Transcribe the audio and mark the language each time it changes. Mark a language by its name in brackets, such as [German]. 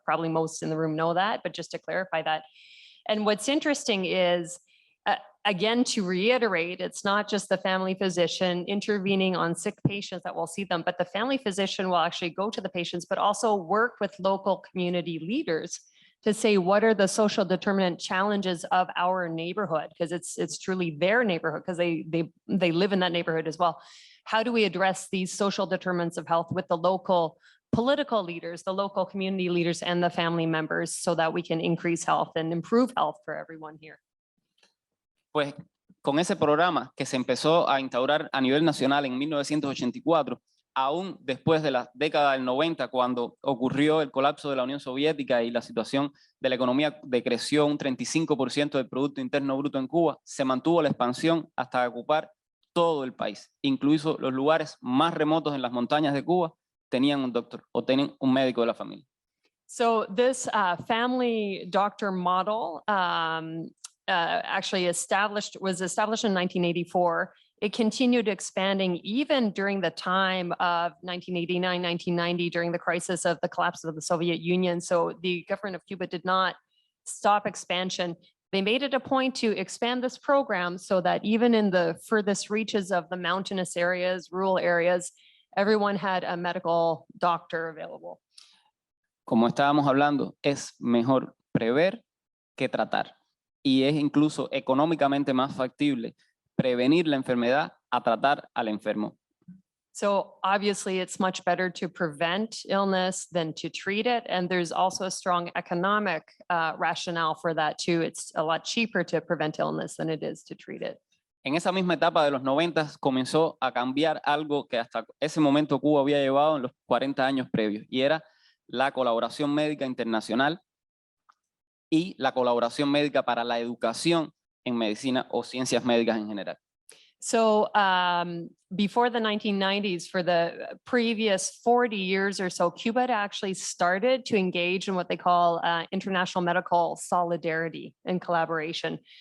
[English] Probably most in the room know that, but just to clarify that. And what's interesting is, again, to reiterate, it's not just the family physician intervening on sick patients that will see them, but the family physician will actually go to the patients, but also work with local community leaders to say, what are the social determinant challenges of our neighborhood? Because it's truly their neighborhood, because they live in that neighborhood as well. How do we address these social determinants of health with the local political leaders, the local community leaders, and the family members, so that we can increase health and improve health for everyone here? [Spanish] Pues con ese programa que se empezó a instaurar a nivel nacional en 1984, aún después de la década del 90, cuando ocurrió el colapso de la Unión Soviética y la situación de la economía decreció un 35% del Producto Interno Bruto en Cuba, se mantuvo la expansión hasta ocupar todo el país. Incluso los lugares más remotos en las montañas de Cuba tenían un doctor o tenían un médico de la familia. [English] So this family doctor model actually was established in 1984 it continued expanding even during the time of 1989, 1990, during the crisis of the collapse of the Soviet Union. So the government of Cuba did not stop expansion. They made it a point to expand this program so that even in the furthest reaches of the mountainous areas, rural areas, everyone had a medical doctor available. [Spanish] Como estábamos hablando, es mejor prever que tratar. Y es incluso económicamente más factible prevenir la enfermedad a tratar al enfermo. [English] So obviously it's much better to prevent illness than to treat it. And there's also a strong economic rationale for that too. It's a lot cheaper to prevent illness than it is to treat it. [Spanish] En esa misma etapa de los 90 comenzó a cambiar algo que hasta ese momento Cuba había llevado en los 40 años previos, y era la colaboración médica internacional y la colaboración médica para la educación en medicina o ciencias médicas en general. [English] So before the 1990s, for the previous 40 years or so, Cuba had actually started to engage in what they call international medical solidarity and collaboration.